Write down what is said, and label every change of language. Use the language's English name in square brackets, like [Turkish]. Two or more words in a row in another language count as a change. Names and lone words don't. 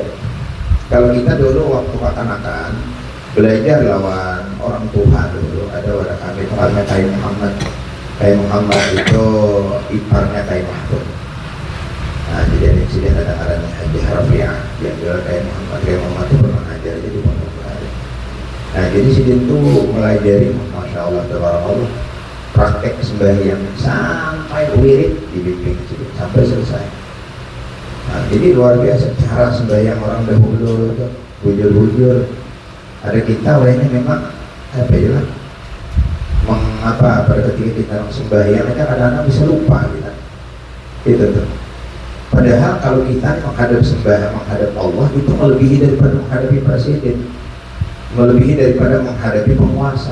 [Banjar] Kalau kita dulu waktu kanak-kanak belajar lawan orang tua dulu, ada wadah kami tempatnya Kai Muhammad itu iparnya Kai Mahfud. Nah, jadi ada insiden ada arahnya Haji Harafiah yang jual Kai Muhammad itu pernah ngajar jadi pondok bahari. Nah, jadi sidin itu melajari, [Arabic] ما شاء الله, [Banjar] tabarakallah, praktek sembahyang sampai wirid dibimbing sidin sampai selesai. Nah, jadi luar biasa cara sembahyang orang dahulu itu bujur-bujur. Ada kita ini memang apa ya lah, mengapa pada ketika kita sembahyang kan kadang-kadang bisa lupa kita itu tuh. [Indonesian] Padahal kalau kita menghadap sembahyang menghadap Allah itu melebihi daripada menghadapi presiden, melebihi daripada menghadapi penguasa.